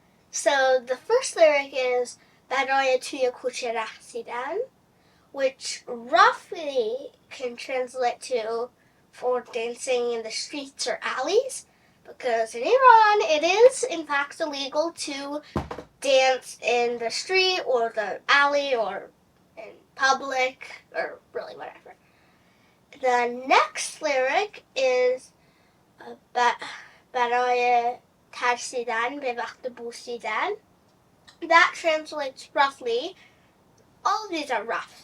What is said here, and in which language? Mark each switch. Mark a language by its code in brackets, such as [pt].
[en] So the first lyric is [fa] برای توی کوچه رقصیدن, [en] which roughly can translate to for dancing in the streets or alleys, because in Iran it is in fact illegal to dance in the street or the alley or in public or really whatever. The next lyric is [fa] برای ترسیدن به وقت بوسیدن. [en] That translates roughly. All of these are rough.